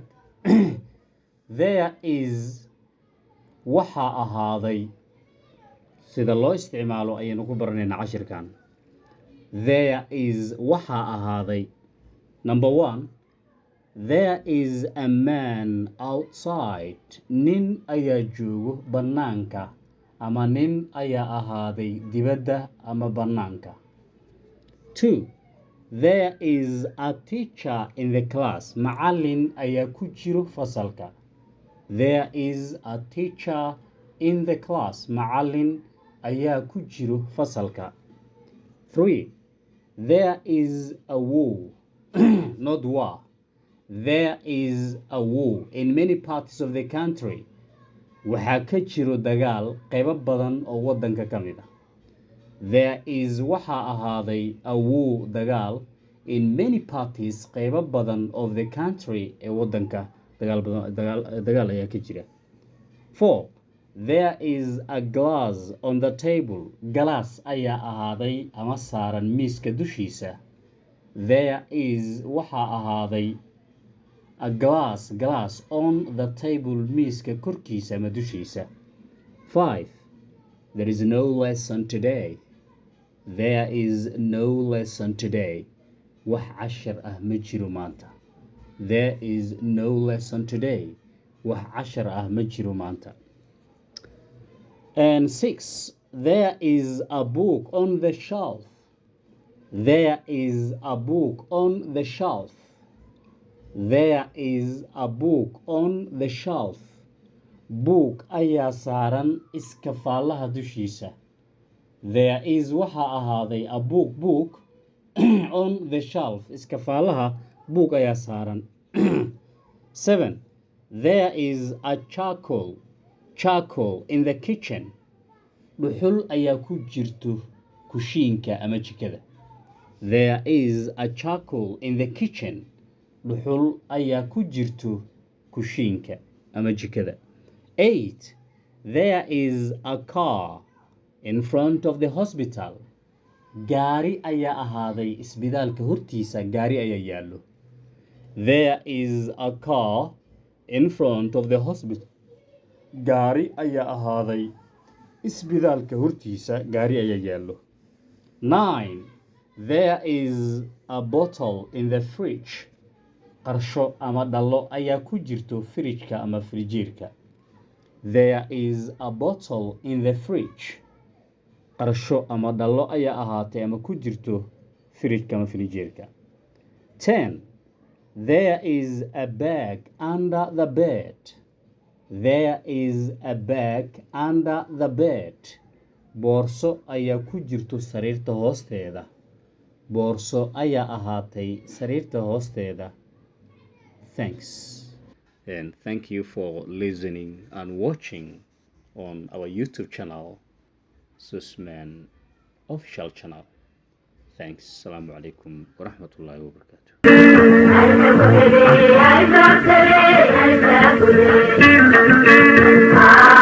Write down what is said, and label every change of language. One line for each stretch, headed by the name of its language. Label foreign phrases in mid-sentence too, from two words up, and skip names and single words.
English: There is
Somali: waxaa ahaaday. Sida loo isticmaalo ayaynu ku baranaynaa cashirkan.
English: There is
Somali: waxaa ahaaday.
English: Number 1, there is a man outside.
Somali: Nin ayaa joogo bannaanka ama nin ayaa ahaaday dibadda ama bannaanka.
English: 2, there is a teacher in the class.
Somali: Macallin ayaa ku jiro fasalka.
English: There is a teacher in the class.
Somali: Macallin ayaa ku jiro fasalka.
English: 3, there is a war. Not war. There is a war in many parts of the country.
Somali: Waxaa ka jiro dagaal qaybo badan oo waddanka ka mid ah.
English: There is
Somali: waxaa ahaaday
English: a war dagaal in many parties
Somali: qaybo badan
English: of the country
Somali: ee waddanka dagaal ayaa ka jira.
English: 4, there is a glass on the table.
Somali: Glass ayaa ahaaday ama saaran miiska dushiisa.
English: There is
Somali: waxaa ahaaday
English: a glass on the table
Somali: miiska korkiisa ama dushiisa.
English: 5, there is no lesson today. There is no lesson today.
Somali: Wax cashar ah ma jiro maanta.
English: There is no lesson today.
Somali: Wax cashar ah ma jiro maanta.
English: And 6, there is a book on the shelf. There is a book on the shelf. There is a book on the shelf.
Somali: Book ayaa saaran iskafaalaha dushiisa.
English: There is
Somali: waxaa ahaaday
English: a book on the shelf.
Somali: Iskafaalaha book ayaa saaran.
English: 7, there is a charcoal in the kitchen.
Somali: Dhuxul ayaa ku jirto kushiinka ama jikada.
English: There is a charcoal in the kitchen.
Somali: Dhuxul ayaa ku jirto kushiinka ama jikada.
English: 8, there is a car in front of the hospital.
Somali: Gaari ayaa ahaaday isbitaalka hortiisa. Gaari ayaa yaallo.
English: There is a car in front of the hospital.
Somali: Gaari ayaa ahaaday isbitaalka hortiisa. Gaari ayaa yaallo.
English: 9, there is a bottle in the fridge.
Somali: qarsho ama dhalo ayaa ku jirto fridge-ka ama frijiirka.
English: There is a bottle in the fridge.
Somali: Qarsho ama dhalo ayaa ahaatay ama ku jirto fridge-ka ama frijiirka.
English: 10. There is a bag under the bed. There is a bag under the bed. Boorso ayaa ku jirto sariirta hoosteeda. Boorso ayaa ahaatay sariirta hoosteeda. Thanks. And thank you for listening and watching on our YouTube channel, Susman Official Channel. Thanks.
Arabic: Assalamu alaikum wa rahmatullahi wa barakatuh.